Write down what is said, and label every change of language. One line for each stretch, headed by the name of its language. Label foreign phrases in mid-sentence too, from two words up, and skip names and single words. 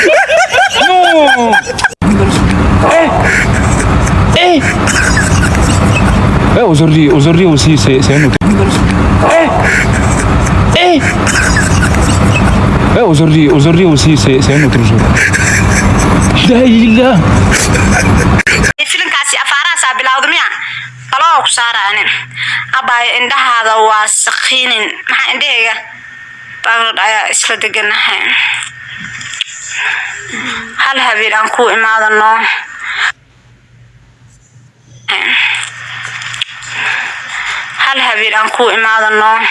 French: Non. Aujourd'hui aussi, c'est un autre. Aujourd'hui aussi, c'est un autre jour. Daïla.
Somali: filimkaasi afaarahaasa bilowda miya qaloo ku saaraan abay indhahaada waa saqiinin maxaa indhahayga baaqad ayaa isla deganahay hal habeen aan ku imaadano hal habeen aan ku imaadano